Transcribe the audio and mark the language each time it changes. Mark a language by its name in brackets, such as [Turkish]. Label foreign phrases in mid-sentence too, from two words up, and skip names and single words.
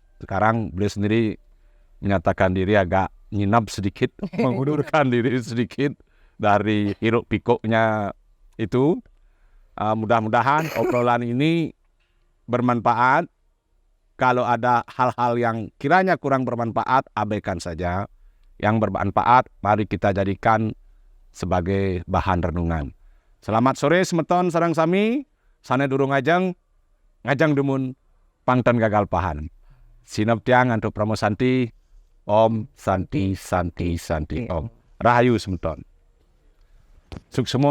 [Indonesian] Sekarang beliau sendiri menyatakan diri agak nginap sedikit, mengundurkan diri sedikit dari hiruk pikuknya itu. Mudah-mudahan obrolan ini bermanfaat. Kalau ada hal-hal yang kiranya kurang bermanfaat, abaikan saja. Yang bermanfaat, mari kita jadikan sebagai bahan renungan. Selamat sore [Balinese] semeton sareng sami, sane durung ngajang dumun pangton gagal pahan. Sinep tiang antuk pramosanti, Om Santi Santi Santi Om. Rahayu semeton. Suksemo